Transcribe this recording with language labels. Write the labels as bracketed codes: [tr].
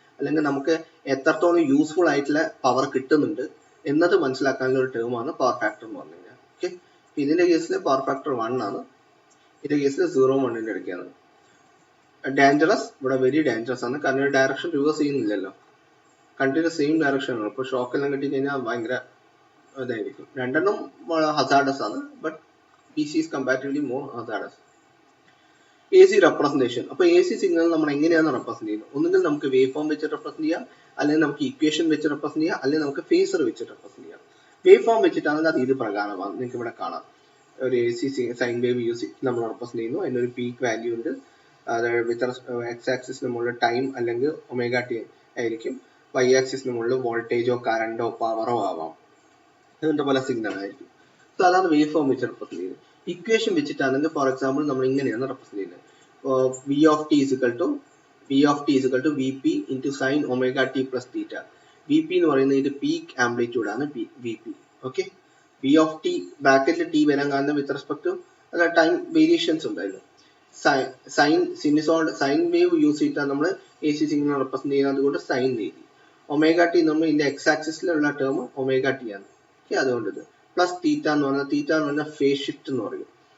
[ml] അല്ലെങ്കിൽ നമുക്ക് എത്രത്തോളം യൂസ്ഫുൾ ആയിട്ടുള്ള പവർ കിട്ടുന്നുണ്ട് എന്നത് മനസ്സിലാക്കാനുള്ള ഒരു ടേമാണ് പവർ ഫാക്ടർ എന്ന് പറഞ്ഞു കഴിഞ്ഞാൽ. ഓക്കെ, ഇതിന്റെ കേസിൽ പവർ ഫാക്ടർ 1 ആണ്, ഇതിന്റെ കേസിൽ 0 1ന്റെ ഇടയ്ക്കാണ്. ഡേഞ്ചറസ്, ഇവിടെ വെരി ഡേഞ്ചറസ് ആണ്. കാരണം direction reverse ചെയ്യുന്നില്ലല്ലോ, continuous same direction ആണ്. ഇപ്പോൾ ഷോക്ക് എല്ലാം കിട്ടി കഴിഞ്ഞാൽ ഭയങ്കര ഇതായിരിക്കും. രണ്ടെണ്ണം ഹസാർഡസ് ആണ്, [en] But PC is comparatively more hazardous. [ml] AC representation. അപ്പൊ AC സിഗ്നൽ നമ്മൾ എങ്ങനെയാണ് റെപ്രസെന്റ് ചെയ്യുന്നത്? ഒന്നുകിൽ നമുക്ക് വേവ് ഫോം വെച്ച് റെപ്രസെന്റ് ചെയ്യാം, അല്ലെങ്കിൽ നമുക്ക് ഇക്വേഷൻ വെച്ച് റെപ്രസെന്റ് ചെയ്യാം, അല്ലെങ്കിൽ നമുക്ക് ഫേസർ വെച്ച് റെപ്രസെന്റ് ചെയ്യാം. വേവ് ഫോം വെച്ചിട്ടാണെങ്കിൽ അത് ഇത് പ്രകാരമാണ്. നിങ്ങൾക്ക് ഇവിടെ കാണാം, ഒരു AC സൈൻ വേവ് യൂസ് നമ്മൾ റെപ്രസെന്റ് ചെയ്യുന്നു. അതിനൊരു പീക്ക് വാല്യൂ ഉണ്ട്. അതായത് വിത്ത് എക്സ് ആക്സിസിന് മുകളിൽ ടൈം അല്ലെങ്കിൽ ഒമേഗ ടി ആയിരിക്കും. വൈ ആക്സിസിന് മുകളിൽ വോൾട്ടേജോ കറണ്ടോ പവറോ ആവാം. ഇതിന്റെ പോലെ സിഗ്നൽ ആയിരിക്കും. സോ അതാണ് വേവ് ഫോം വെച്ച് റെപ്രസെന്റ് ചെയ്യുന്നത്. ഇക്വേഷൻ വെച്ചിട്ടാണെങ്കിൽ ഫോർ എക്സാമ്പിൾ നമ്മൾ ഇങ്ങനെയാണ് റെപ്രസെന്റ് ചെയ്യുന്നത്. [en] V of t is equal to Vp into sin omega t plus theta. [ml] Vp എന്ന് പറയുന്നത് ഇത് പീക്ക് ആംപ്ലിറ്റ്യൂഡ് ആണ്, Vp. Okay, V of t ബ്രാക്കറ്റിൽ t വരാൻ കാരണം [en] with respect to time [ml] variations ഉണ്ടായിരുന്നു. സൈൻ വേവ് യൂസ് ചെയ്തിട്ടാണ് നമ്മൾ AC സിഗ്നൽ റെപ്രസെന്റ് ചെയ്യുന്നത്. അതുകൊണ്ട് സൈൻ എഴുതി. ഒമേഗ ടി നമ്മൾ ഇതിന്റെ എക്സ് ആക്സിസിലുള്ള ടേം ഒമേഗ ടി ആണ്. ഓക്കെ, അതുകൊണ്ട് ഇത് പ്ലസ് തീറ്റ എന്ന് പറഞ്ഞാൽ ഫേസ് ഷിഫ്റ്റ് എന്ന് പറയും.